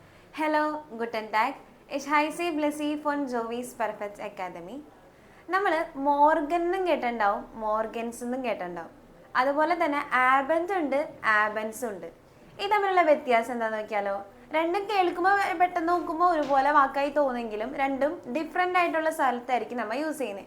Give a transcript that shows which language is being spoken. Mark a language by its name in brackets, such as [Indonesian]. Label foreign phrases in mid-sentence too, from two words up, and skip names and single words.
[German] Hello, guten Tag. Ich heiße Blessy von Jovis Perfect Academy. [Malayalam] നമ്മൾ മോർഗൻ എന്നും കേട്ടിട്ടുണ്ടാവും, മോർഗൻസ് എന്നും കേട്ടിട്ടുണ്ടാവും. അതുപോലെ തന്നെ ആബൻസ് ഉണ്ട്, ആബൻസ് ഉണ്ട്. ഈ തമ്മിലുള്ള വ്യത്യാസം എന്താണെന്ന് നോക്കിയാലോ. രണ്ടും കേൾക്കുമ്പോൾ പെട്ടെന്ന് നോക്കുമ്പോൾ ഒരുപോലെ വാക്കായി തോന്നുമെങ്കിലും രണ്ടും ഡിഫറെൻ്റ് ആയിട്ടുള്ള സ്ഥലത്തായിരിക്കും നമ്മൾ യൂസ് ചെയ്യുന്നത്.